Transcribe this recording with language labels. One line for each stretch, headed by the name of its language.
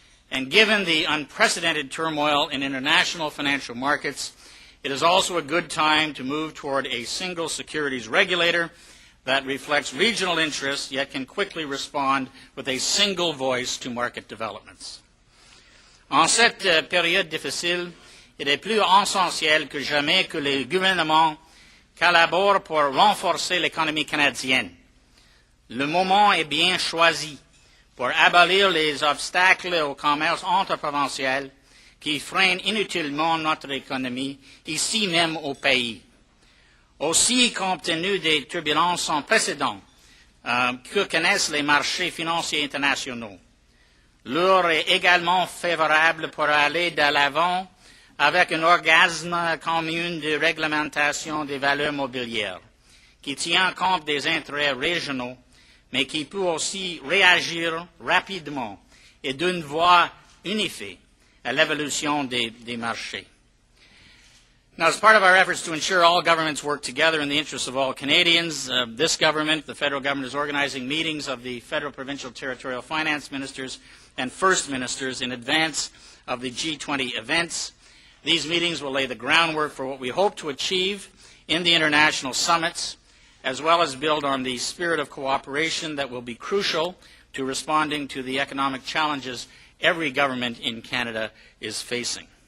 English: And given the unprecedented turmoil in international financial markets, it is also a good time to move toward a single securities regulator that reflects regional interests yet can quickly respond with a single voice to market developments.
French: En cette période difficile, il est plus essentiel que jamais que les gouvernements collaborent pour renforcer l'économie canadienne. Le moment est bien choisi pour abolir les obstacles au commerce interprovincial qui freinent inutilement notre économie, ici même au pays. Aussi, compte tenu des turbulences sans précédent que connaissent les marchés financiers internationaux, l'heure est également favorable pour aller de l'avant avec un organisme commun de réglementation des valeurs mobilières qui tient compte des intérêts régionaux, mais qui peut aussi réagir rapidement et d'une voix unifiée à l'évolution des marchés.
English: Now, as part of our efforts to ensure all governments work together in the interests of all Canadians, this government, the federal government, is organizing meetings of the federal, provincial, territorial finance ministers and first ministers in advance of the G20 events. These meetings will lay the groundwork for what we hope to achieve in the international summits, as well as build on the spirit of cooperation that will be crucial to responding to the economic challenges every government in Canada is facing.